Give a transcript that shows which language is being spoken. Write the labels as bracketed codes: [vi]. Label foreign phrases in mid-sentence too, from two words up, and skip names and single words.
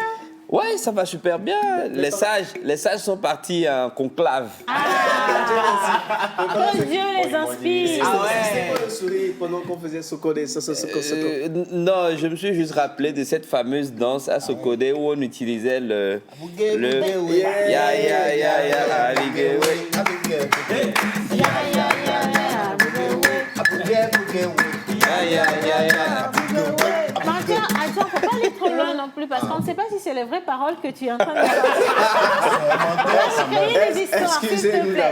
[fr] Ouais, ça va super bien. Les sages sont partis en conclave. Que Dieu les inspire. C'était quoi le sourire pendant qu'on faisait Sokodé? Non, je me suis juste rappelé de cette fameuse danse à Sokodé où on utilisait le ya ya ya ya alligator. Attends, faut pas aller trop loin non plus parce qu'on ne sait pas si c'est les vraies paroles que tu es en train de dire. On va créer des histoires, s'il te plaît.